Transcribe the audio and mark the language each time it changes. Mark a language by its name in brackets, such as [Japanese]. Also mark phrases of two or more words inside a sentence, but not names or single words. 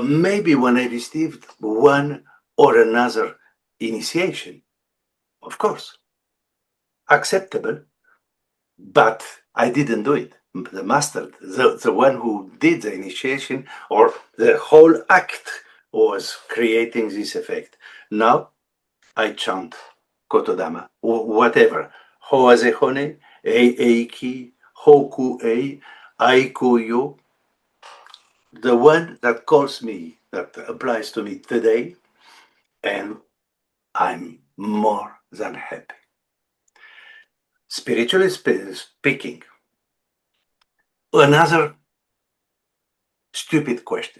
[English] Maybe when I received one or another initiation, of course, acceptable, but I didn't do it. the master, the one who did the initiation, or the whole act was creating this effect. Now I chant Kotodama, whatever. [Japanese] Hoaze hone, eiki, hoku ei, aiku yo. [English] The one that calls me, that applies to me today, and I'm more than happy. Spiritually speaking, another stupid question.